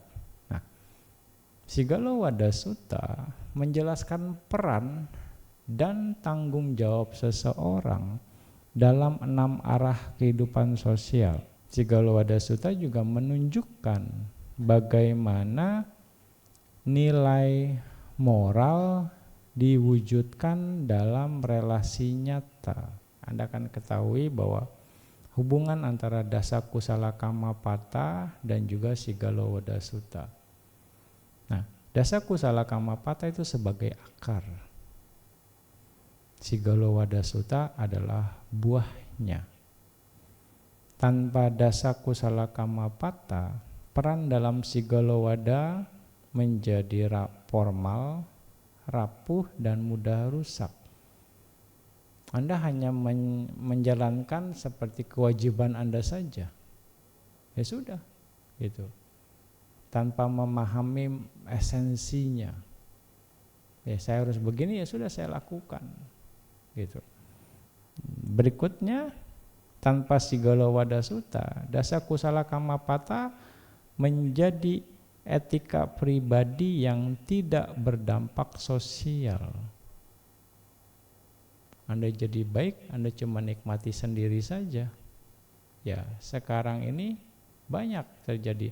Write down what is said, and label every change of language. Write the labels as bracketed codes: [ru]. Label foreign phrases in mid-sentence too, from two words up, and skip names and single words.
[id] Nah, Sigalo Wada Sutta menjelaskan peran dan tanggung jawab seseorang dalam 6 arah kehidupan sosial. Sigalo Wada Sutta juga menunjukkan bagaimana nilai moral diwujudkan dalam relasi nyata. Anda akan ketahui bahwa hubungan antara [pi] dasa kusala kama pata [id] dan juga Sigalo Wada Sutta. Nah, [pi] dasa kusala kama pata [id] itu sebagai akar. Sigalo Wada Sutta adalah buahnya. [pi] Tanpa dasa kusala kama pata, [id] peran dalam Sigalo Wada menjadi formal, rapuh dan mudah rusak. Anda hanya menjalankan seperti kewajiban Anda saja. Ya sudah, gitu. Tanpa memahami esensinya. Ya saya harus begini, ya sudah saya lakukan. Gitu. Berikutnya, tanpa Sigalo Wada Sutta, [pi] dasa kusala kama pata [id] menjadi etika pribadi yang tidak berdampak sosial. Anda jadi baik, Anda cuma nikmati sendiri saja. Ya, sekarang ini banyak terjadi.